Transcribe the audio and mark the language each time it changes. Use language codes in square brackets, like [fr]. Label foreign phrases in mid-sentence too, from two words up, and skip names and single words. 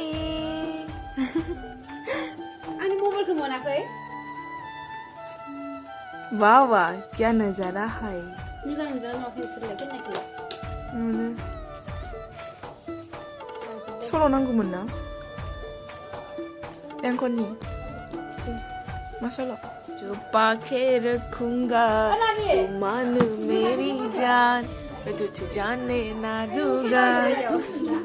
[brx] आंनि मबाइलखौ मोनाखै [hi] वाह वाह क्या नजारा है [brx] मोजां नुदों नुवाखै इसोरलाय खोनायाखै सल' नांगौमोन ना देंखननि मा सल' [hi] छुपा के रखूंगा तू मान मेरी जान मैं तुझे जाने ना दूंगा